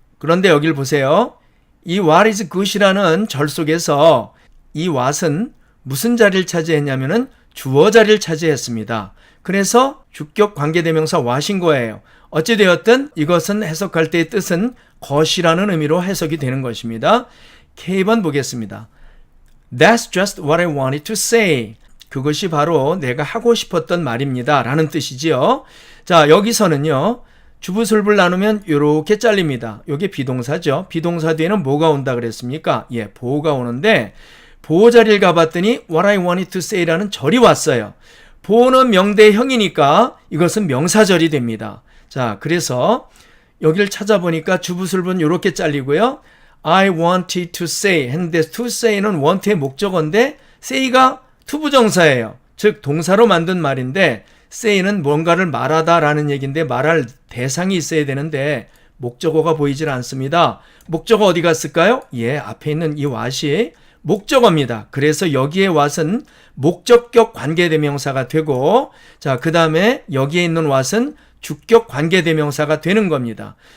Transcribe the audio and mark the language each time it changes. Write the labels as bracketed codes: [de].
[ko] 그런데 여길 보세요. 이 [en] what is good [ko] 이라는 절 속에서 이 what은 무슨 자리를 차지했냐면은 주어 자리를 차지했습니다. 그래서 주격 관계대명사 what인 거예요. 어찌되었든 이것은 해석할 때의 뜻은 것이라는 의미로 해석이 되는 것입니다. K번 보겠습니다. [en] That's just what I wanted to say. [ko] 그것이 바로 내가 하고 싶었던 말입니다. 라는 뜻이지요. 자, 여기서는요. 주부술부를 나누면 이렇게 잘립니다. 이게 비동사죠. 비동사 뒤에는 뭐가 온다 그랬습니까? 예, 보호가 오는데 보호 자리를 가봤더니 [en] what I wanted to say [ko] 라는 절이 왔어요. 보호는 명대형이니까 이것은 명사절이 됩니다. 자, 그래서 여기를 찾아보니까 주부술부는 이렇게 잘리고요. [en] I wanted to say [ko] 했는데 to say는 want의 목적어인데 say가 투부정사예요. 즉 동사로 만든 말인데 say는 뭔가를 말하다 라는 얘기인데 말할 대상이 있어야 되는데 목적어가 보이질 않습니다. 목적어 어디 갔을까요? 예, 앞에 있는 이 what이 목적어입니다. 그래서 여기에 what은 목적격 관계대명사가 되고 자, 그 다음에 여기에 있는 what은 주격 관계대명사가 되는 겁니다.